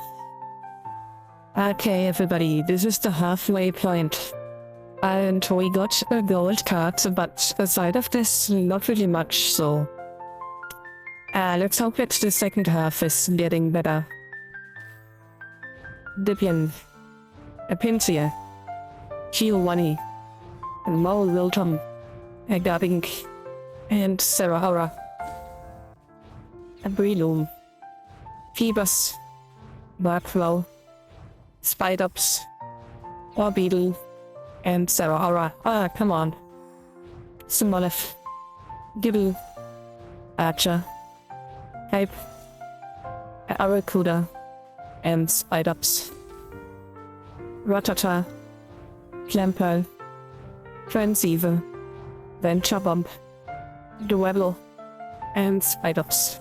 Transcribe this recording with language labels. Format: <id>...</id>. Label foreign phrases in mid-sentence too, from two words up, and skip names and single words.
<en>Okay, everybody, this is the halfway point. And we got a gold card, but aside of this, not really much, so... let's hope that the second half is getting better. Dipian, Apintia, Chiowani, and Maul Wilton, Agabink, and Sarahara, Abrilum, Phoebus, Barkrow, Spidops, Orbeetle, and Sarahara. Ah, come on. Sumolef, Gibble, Archer, Hype, Aracuda, and Spidops. Ratata, Clamperl, Transceiver, Venture Bump, Duello, and Spidops.</en>